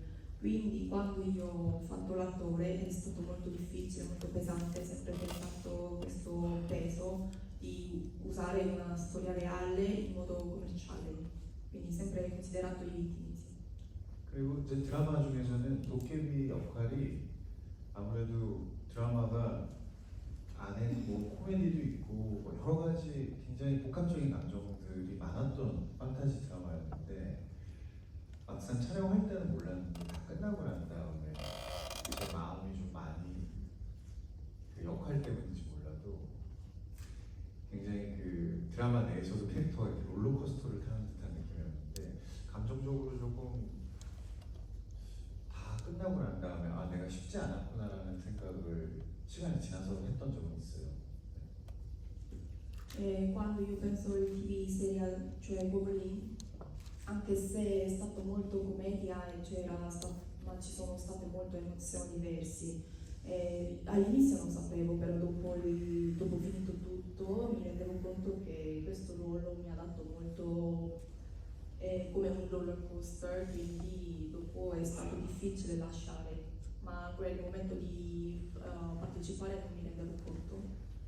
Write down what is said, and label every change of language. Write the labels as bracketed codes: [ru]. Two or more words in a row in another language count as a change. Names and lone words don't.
[it] Quindi quando io ho fatto l'attore è stato molto difficile, molto pesante, sempre pensato questo peso di usare una storia reale in modo commerciale, quindi sempre considerato i vittimi. Sì. [ko] 그리고 이제 드라마 중에서는 도깨비 역할이 아무래도 드라마가 안에 뭐 코미디도 있고 뭐 여러 가지 굉장히 복합적인 감정들이 많았던 판타지 드라마였는데 막상 촬영할 때는 몰랐는데 다 끝나고 난 다음에 제 마음이 좀 많이 그 역할 때문인지 몰라도 굉장히 그 드라마 내에서도 캐릭터가 이렇게 롤러코스터를 타는 듯한 느낌이었는데 감정적으로 조금 다 끝나고 난 다음에 아 내가 쉽지 않았구나라는 생각을 시간이 지나서 했던 적은 있어요. [it] Quando io penso al [en] TV serial, [it] cioè Goblin, anche se è stato molto commedia ma ci sono state molte emozioni diverse. All'inizio non sapevo, però dopo finito tutto mi rendevo conto che questo ruolo mi ha dato molto come un [en] roller coaster, [it] quindi dopo è stato difficile lasciare, ma quel momento di partecipare non mi rendevo conto.